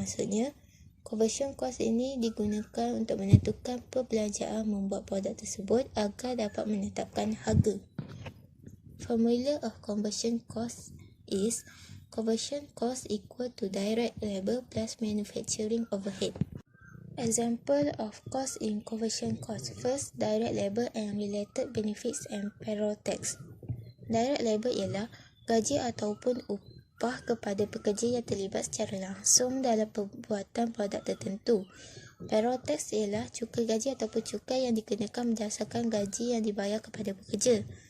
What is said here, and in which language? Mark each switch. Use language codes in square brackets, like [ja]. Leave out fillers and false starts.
[ms] Maksudnya, conversion cost ini digunakan untuk menentukan perbelanjaan membuat produk tersebut agar dapat menetapkan harga. [en] Formula of conversion cost is conversion cost equal to direct labor plus manufacturing overhead. Example of cost in conversion cost. First, direct labor and related benefits and payroll tax. [ms] Direct labor ialah gaji ataupun upah kepada pekerja yang terlibat secara langsung dalam pembuatan produk tertentu. Payroll tax ialah cukai gaji ataupun cukai yang dikenakan berdasarkan gaji yang dibayar kepada pekerja.